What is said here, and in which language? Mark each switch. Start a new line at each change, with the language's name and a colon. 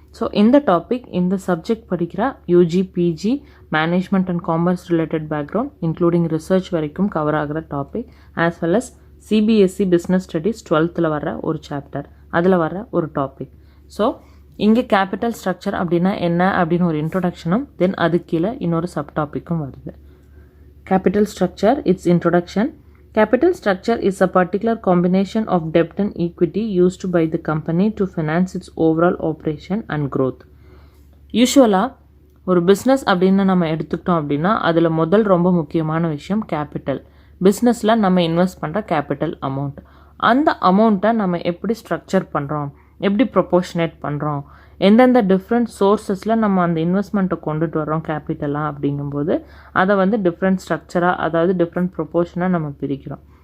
Tamil: So இந்த topic இந்த subject படிக்கிற UG PG management and commerce related background including research வரைக்கும் கவர் ஆகிற topic as well as CBSE business studies 12th வர ஒரு சாப்டர் அதில் வர ஒரு டாபிக். ஸோ இங்கே கேபிட்டல் ஸ்ட்ரக்சர் அப்படின்னா என்ன அப்படின்னு ஒரு இன்ட்ரொடக்ஷனும் தென் அது கீழே இன்னொரு சப் டாப்பிக்கும் வருது.
English: Capital structure its introduction. Capital structure is a particular combination of debt and equity used by the company to finance its overall operation and growth.
Tamil: யூஷுவலாக ஒரு பிஸ்னஸ் அப்படின்னு நம்ம எடுத்துக்கிட்டோம் அப்படின்னா அதில் முதல் ரொம்ப முக்கியமான விஷயம் கேபிட்டல். பிஸ்னஸில் நம்ம இன்வெஸ்ட் பண்ணுற கேபிட்டல் அமௌண்ட். அந்த அமௌண்ட்டை நம்ம எப்படி ஸ்ட்ரக்சர் பண்ணுறோம், எப்படி ப்ரொபோர்ஷனேட் பண்ணுறோம், எந்தெந்த டிஃப்ரெண்ட் சோர்ஸஸில் நம்ம அந்த இன்வெஸ்ட்மெண்ட்டை கொண்டுட்டு வரோம் கேபிட்டலாக அப்படிங்கும்போது அதை வந்து டிஃப்ரெண்ட் ஸ்ட்ரக்சராக அதாவது டிஃப்ரெண்ட் ப்ரொபோர்ஷனாக நம்ம பிரிக்கிறோம்.